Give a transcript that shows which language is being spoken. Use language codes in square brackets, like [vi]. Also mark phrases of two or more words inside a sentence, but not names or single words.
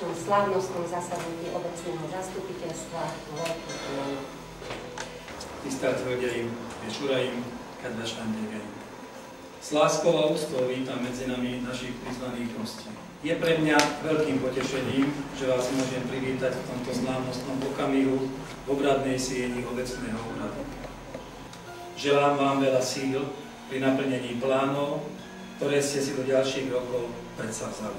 [sk] slávnostnom zasadnutí obecného zastupiteľstva Veľkých Tyránov. [hu] Tisztelt Hölgyeim és Uraim, kedves vendégeim! [sk] S láskou a úctou vítam medzi nami našich prizvaných hostí. Je pre mňa veľkým potešením, že vás môžem privítať v tomto slávnostnom okamihu v obradnej sieni obecného úradu. Želám vám veľa síl pri naplnení plánov, ktoré ste si do ďalších rokov predsavzali.